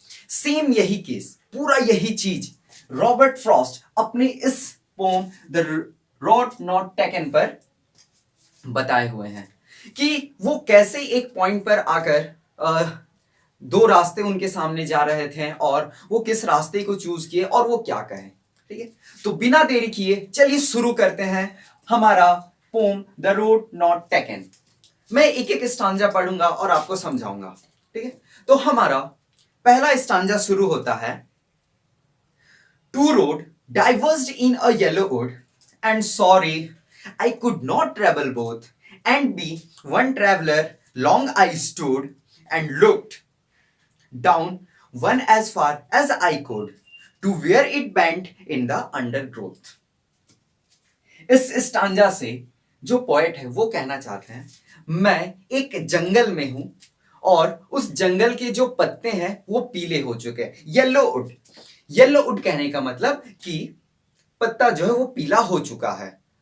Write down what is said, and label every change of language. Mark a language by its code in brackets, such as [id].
[hi] Same यही case, पूरा यही चीज रॉबर्ट फ्रॉस्ट अपने इस pome the road not taken पर बताए हुए हैं कि वो कैसे एक पॉइंट पर आकर दो रास्ते उनके सामने जा रहे थे और वो किस रास्ते को चूज किए और वो क्या कहें। ठीक है, तो बिना देरी किए चलिए शुरू करते हैं हमारा pome the road not taken. मैं एक एक स्टांजा पढ़ूंगा और आपको समझाऊंगा। ठीक है, तो हमारा पहला स्टांजा शुरू होता है। [en] Two road diverged in a yellow wood, and sorry, I could not travel both, and be one traveler long I stood, and looked down one as far as I could, to where it bent in the undergrowth. [hi] इस stanza से जो poet है वो कहना चाहते हैं, मैं एक जंगल में हूं और उस जंगल के जो पत्ते हैं वो पीले हो चुके हैं। येलो वुड, येलो वुड कहने का मतलब कि पत्ता जो है वो पीला हो चुका है।